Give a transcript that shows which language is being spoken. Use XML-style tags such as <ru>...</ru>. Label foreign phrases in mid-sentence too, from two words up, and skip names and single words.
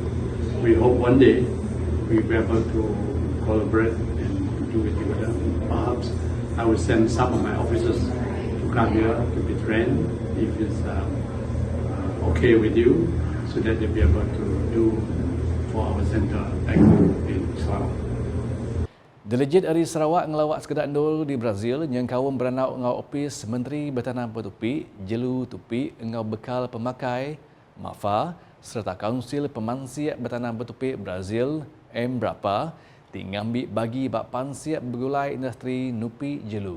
<en>We hope one day we'll be able to collaborate and do it together. Perhaps I will send some of my officers to come here to be trained if it's okay with you, so that they'll be able to do for our center back in Sarawak.</en> <iba>Delegit dari Sarawak ngelawak sekedar endul di Brazil yang kaum beranau ngau opis Menteri Bertanam Petupi, Jelu Tupi ngau bekal pemakai MAFA serta Kaunsil Pemansiak Bertanam Petupi Brazil MBRAPA tingambi bagi bak pansiak bergulai industri nupi jelu.</iba>